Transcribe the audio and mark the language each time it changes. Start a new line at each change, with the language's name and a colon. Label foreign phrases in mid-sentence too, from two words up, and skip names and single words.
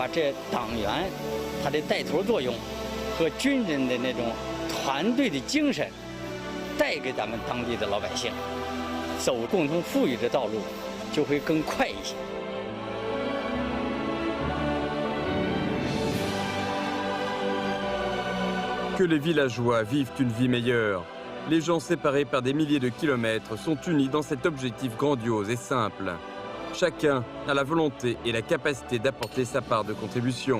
Chinese: 这党员他的带头作用和军人的那种团队的精神带给咱们当地的老百姓，走共同富裕的道路就会更快一些。
French: Que les villageois vivent une vie meilleure. Les gens séparés par des milliers de kilomètres sont unis dans cet objectif grandiose et simple. Chacun a la volonté et la capacité d'apporter sa part de contribution.